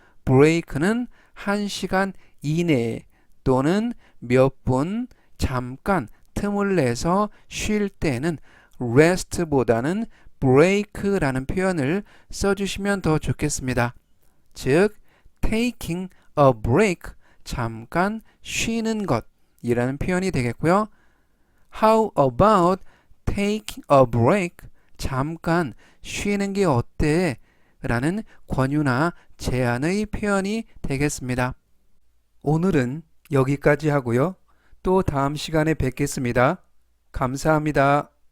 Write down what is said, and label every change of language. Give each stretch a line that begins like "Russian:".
Korean: break는 1시간 이내에 또는 몇 분 잠깐 틈을 내서 쉴 때는 rest보다는 break라는 표현을 써주시면 더 좋겠습니다. 즉,
English: taking a break,
Korean: 잠깐 쉬는 것이라는 표현이 되겠고요.
English: How about taking a break,
Korean: 잠깐 쉬는 게 어때? 라는 권유나 제안의 표현이 되겠습니다. 오늘은 여기까지 하고요. 또 다음 시간에 뵙겠습니다. 감사합니다.